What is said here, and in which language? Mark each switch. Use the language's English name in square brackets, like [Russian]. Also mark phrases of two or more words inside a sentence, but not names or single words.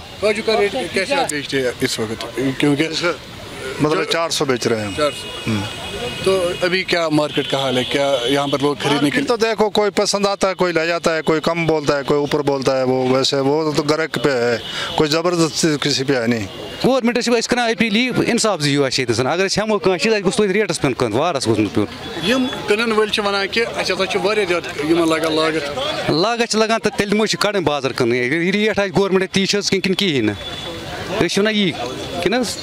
[Urdu] کاجو کا ریٹ کیسے آپ بیچتے ہیں اس وقت کیونکہ مطلب 400 بیچ رہے ہیں 400 تو ابھی کیا مارکیٹ کا حال ہے کیا یہاں پر لوگ خریدنے کے لیے تو دیکھو کوئی پسند آتا ہے کوئی لے جاتا ہے کوئی کم بولتا ہے کوئی اوپر بولتا ہے وہ ویسے وہ تو گرک پہ ہے کوئی زبردستی کسی پہ ہے نہیں [Kashmiri] گورمنٹس چھِ أسۍ کَران اپیٖل یی اِنصاف دِیِو اَسہِ ییٚتٮ۪س اگر أسۍ ہٮ۪مو کانٛہہ چیٖز اَسہِ گوٚژھ توتہِ ریٹَس پیوٚن کٕنُن وارَس گوٚژھ نہٕ پیوٚن یِم کٕنن وٲلۍ چھِ وَنان کہِ اَسہِ ہسا چھُ واریاہ زیادٕ یِمن لگان لاگت لاگت چھِ لگان تہٕ تیٚلہِ دِمو أسۍ کَڑٕنۍ بازر کٕنٕنۍ یہِ ریٹ آسہِ گورمنٹ تی چھِ حظ کِنہٕ کِہیٖنۍ نہٕ أسۍ چھِ وَنان یی کِنہٕ حظ